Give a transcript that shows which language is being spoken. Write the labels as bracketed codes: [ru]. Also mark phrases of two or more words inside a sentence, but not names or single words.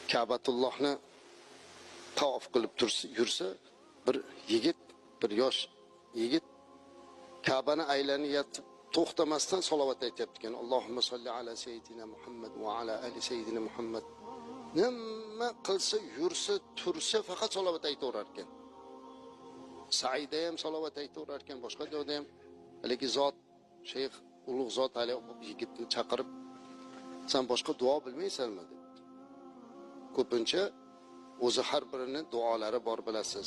[uz] Ka'batullohni tavof qilib yursa, bir yigit, bir yosh yigit Ka'bani aylanyapti, to'xtamasdan salovat aytyapti ekan. [ar] اللهم صل على سيدنا محمد وعلى آل سيدنا محمد. [uz] Nima qilsa, yursa, tursa faqat salovat aytaverar ekan. Saida ham salovat aytaverar ekan, boshqa joyda ham. Haligi zot, shayx ulug' zot hali yigitni chaqirib, "Sen boshqa duo bilmaysanmi?" dedi. Ko'pincha o'zi har birini duolari bor bilasiz.